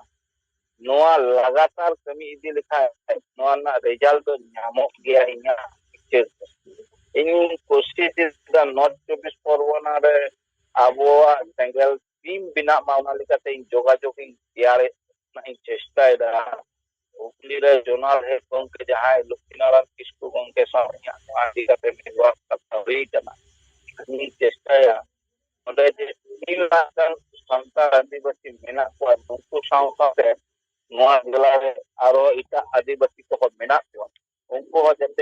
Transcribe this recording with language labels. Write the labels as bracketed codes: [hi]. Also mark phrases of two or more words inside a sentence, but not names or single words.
[sat] ᱱᱚᱣᱟ ᱞᱟᱜᱟताᱨ ᱠᱟᱹᱢᱤ ᱤᱫᱤ ᱞᱮᱠᱷᱟᱱ ᱱᱚᱣᱟ ᱨᱮᱱᱟᱜ ᱨᱮᱡᱟᱞᱴ ᱫᱚ ᱧᱟᱢᱚᱜ ᱜᱮᱭᱟ। ᱤᱧᱟᱹᱜ ᱵᱤᱪᱟᱹᱨ ᱤᱧ ᱠᱳᱥᱤᱥᱟ ᱱᱚᱨᱛᱷ ᱪᱚᱵᱵᱤᱥ ᱯᱚᱨᱜᱚᱱᱟ ᱨᱮ ᱟᱵᱚᱣᱟᱜ ᱥᱮᱸᱜᱮᱞ ᱴᱤᱢ ᱵᱮᱱᱟᱜ ᱢᱟ, ᱚᱱᱟ ᱞᱮᱠᱟᱛᱮ ᱤᱧ ᱡᱳᱜᱟᱡᱳᱜᱽ ᱤᱧ ᱛᱮᱭᱟᱨᱮᱫ ᱤᱧ ᱪᱮᱥᱴᱟᱭᱮᱫᱟ। হুগলি রে [en] zonal head [sat] গᱚᱝᱠᱮ ᱡᱟᱦᱟᱸᱭ লক্ষ্মীনারায়ণ কিস্কু ᱜᱚᱝᱠᱮ ᱥᱟᱶ ᱤᱧᱟᱹᱜ ᱱᱚᱣᱟ ᱤᱫᱤ ᱠᱟᱛᱮ ᱢᱤᱫᱵᱟᱨ ᱠᱟᱛᱷᱟ ᱦᱩᱭ ᱠᱟᱱᱟ। ᱤᱧ ᱪᱮᱥᱴᱟᱭᱟ ᱚᱸᱰᱮ ᱡᱮ 3 লাখ ᱜᱟᱱ ᱥᱟᱱᱛᱟᱲ ᱟᱹᱫᱤᱵᱟᱹᱥᱤ ᱢᱮᱱᱟᱜ ᱠᱚᱣᱟ ᱱᱩᱠᱩ ᱥᱟᱶ ᱥᱟᱶᱛᱮ ᱱᱚᱣᱟ ᱡᱮᱞᱟ ᱨᱮ ᱟᱨᱚ ᱮᱴᱟᱜ ᱟᱹᱫᱤᱵᱟᱹᱥᱤ ᱠᱚᱦᱚᱸ ᱢᱮᱱᱟᱜ ᱠᱚᱣᱟ ᱩᱱᱠᱩ ᱦᱚᱸ ᱡᱟᱛᱮ